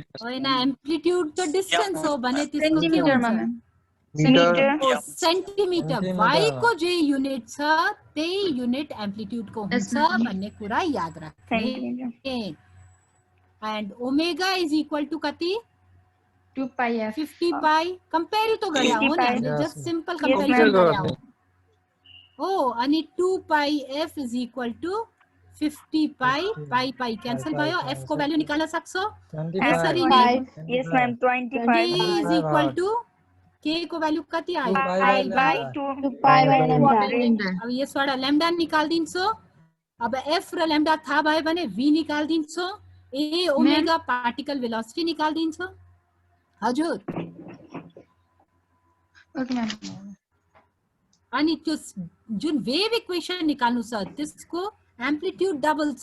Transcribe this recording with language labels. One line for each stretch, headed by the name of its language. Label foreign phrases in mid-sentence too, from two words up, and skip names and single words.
Nepali: होइन एम्प्लिट्युड त डिस्टेन्स हो भने त्यसको के सेन्टिमिटरमा हुन्छ? ma'am. मीटर सेन्टिमिटर y को जे युनिट छ त्यही युनिट एम्प्लिट्युड को हुन्छ भन्ने कुरा याद राख्ने। सेन्टिमिटर
English: and omega is equal to कति? 2 pi f.
Nepali: 50 पाई कंपेयर तो गरे हो नि हामीले
English: just simple Yes,
Nepali: कंपैरिजन
English: ma'am.
Nepali: गरे हो। ओ अनि 2 पाई f
English: is equal to
Nepali: 50 पाई पाई क्यान्सल भयो। f को भ्यालु निकाल्न सक्छौ यसरी नै।
English: 5 yes ma'am 25 is equal to
Nepali: k को भ्यालु कति आयो?
English: pi by 2 pi by lambda
Nepali: अब यसबाट ल्याम्डा निकाल्दिन्छौ। अब f र ल्याम्डा थाहा भयो भने v निकाल्दिन्छौ। a ओमेगा
English: particle velocity
Nepali: निकाल्दिन्छौ। हजुर
English: Okay, ma'am.
Nepali: अनि त्यो जुन
English: wave equation
Nepali: निकाल्नु छ त्यसको एम्प्लिट्युड डबल छ।